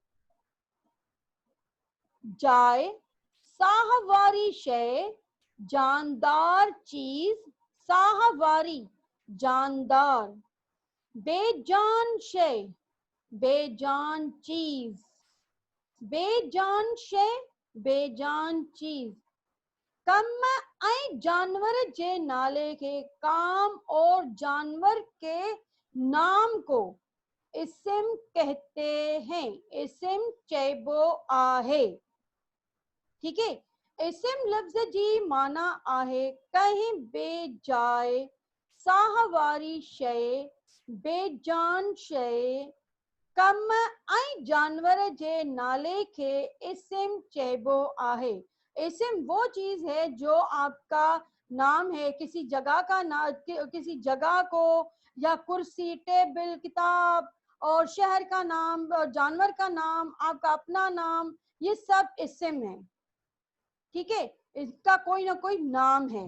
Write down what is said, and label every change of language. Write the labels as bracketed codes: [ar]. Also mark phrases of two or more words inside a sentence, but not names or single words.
[sd] जाए, साहवारी शय, जानदार चीज, साहवारी जानदार, बेजान शय, बेजान चीज, बेजान शय, बेजान चीज। कम ऐं जानवर जे नाले के [ur] کام اور جانور کے نام کو اسم کہتے ہیں. [sd] इस्म चइबो आहे। [ur] ٹھیک ہے, [sd] इस्म लफ्ज़ जी माना आहे कहीं बेजाए साह वारी शइ, बेजान शइ, कम ऐं जानवर जे नाले के इस्म चइबो आहे। [ur] اسم وہ چیز ہے جو آپ کا نام ہے، کسی جگہ کا نام، کسی جگہ کو، یا کرسی، ٹیبل، کتاب، اور شہر کا نام، اور جانور کا نام، آپ کا اپنا نام، یہ سب اسم ہے. ٹھیک ہے، اس کا کوئی نہ کوئی نام ہے.